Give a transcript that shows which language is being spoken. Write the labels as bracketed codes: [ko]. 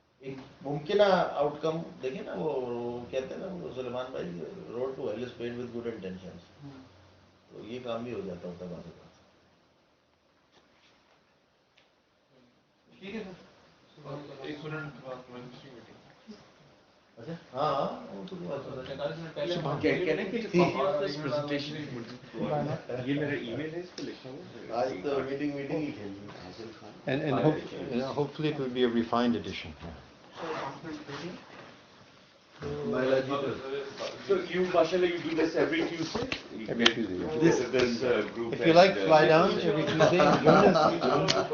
[hi] एक मुमकिन आउटकम देखिए ना, वो कहते हैं ना वो सलमान भाई, [en] Road to hell is paved with good intentions. [hi] तो ये काम भी हो जाता होता है बात। ठीक है सर, एक मिनट बाद में दूसरी मीटिंग। अच्छा हाँ हाँ, वो तो बात है। 45 मिनट पहले हम [en] Can I get a copy of this presentation? [hi] ये मेरा email है, इस पे लिखा हुआ है। आज तो मीटिंग ही खेल ली। [en] And hopefully it will be a refined edition. So you, mashallah, you do this every Tuesday? You Every get Tuesday, yeah. This group. If you like, fly down every Tuesday and join us.